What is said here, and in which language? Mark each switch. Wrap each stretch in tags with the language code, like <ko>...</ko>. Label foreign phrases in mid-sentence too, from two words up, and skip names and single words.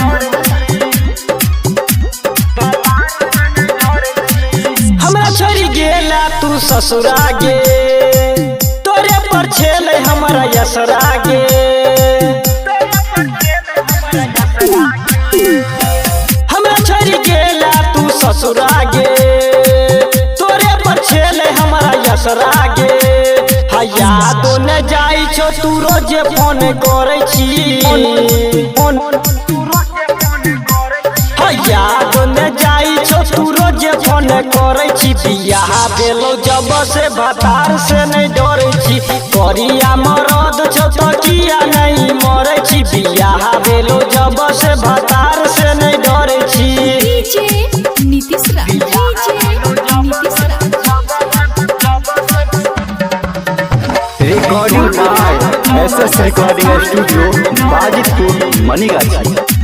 <anp>हमरा छोड़ी गेला तू ससुरा गे तोरे पर छेले हमरा यसरा गे हमरा छोड़ी गेला तू ससुरा गे तोरे पर छेले हमरा यसरा गे यादो न जाई छो तू रोज फोन करे छी यादो न जाई छो तू रोज फोन करे छी बियाह भेलो जब से बतार से नहीं डरे छी करिया मरद छो तो किया नहीं मरे छी बियाह भेलो जब से बतार से नहीं डरे छी डीजे नीतीश</anp> <en>recording by SS Recording Studio Bajitpur Maniganj.</en>